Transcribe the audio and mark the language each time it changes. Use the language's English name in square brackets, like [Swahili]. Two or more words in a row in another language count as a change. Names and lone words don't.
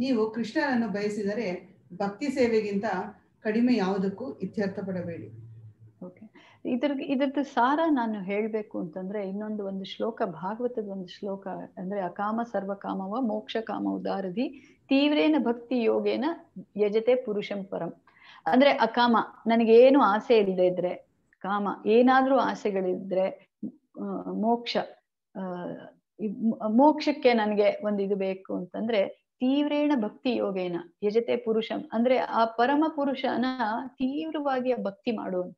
[Kannada] ನೀವು ಕೃಷ್ಣನನ್ನು ಬಯಸಿದರೆ ಭಕ್ತಿ ಸೇವೆಗಿಂತ ಕಡಿಮೆ ಯಾವುದಕ್ಕೂ ಇತ್ಯರ್ಥ ಪಡಬೇಡಿ. ಓಕೆ, ಇದ್ರದ್ದು ಸಾರ ನಾನು ಹೇಳಬೇಕು ಅಂತಂದ್ರೆ ಒಂದು ಶ್ಲೋಕ, ಭಾಗವತದ ಒಂದು ಶ್ಲೋಕ, ಅಂದ್ರೆ [Sanskrit] ಅಕಾಮ ಸರ್ವಕಾಮವ ಮೋಕ್ಷ ಕಾಮ ಉದಾರಧಿ ತೀವ್ರೇನ ಭಕ್ತಿ ಯೋಗೇನ ಯಜತೆ ಪುರುಷಂ ಪರಂ. [Kannada] ಅಂದ್ರೆ ಅಕಾಮ, ನನಗೇನು ಆಸೆ ಇಲ್ಲದೆ ಇದ್ರೆ, ಕಾಮ ಏನಾದ್ರೂ ಆಸೆಗಳಿದ್ರೆ, ಮೋಕ್ಷ ಮೋಕ್ಷಕ್ಕೆ ನನಗೆ ಒಂದು ಇದು ಬೇಕು ಅಂತಂದ್ರೆ [Sanskrit] ತೀವ್ರೇಣ ಭಕ್ತಿ ಯೋಗೇನ ಯಜತೆ ಪುರುಷಂ, [Kannada] ಅಂದ್ರೆ ಆ ಪರಮ ಪುರುಷನ ತೀವ್ರವಾಗಿ ಭಕ್ತಿ ಮಾಡುವಂತ.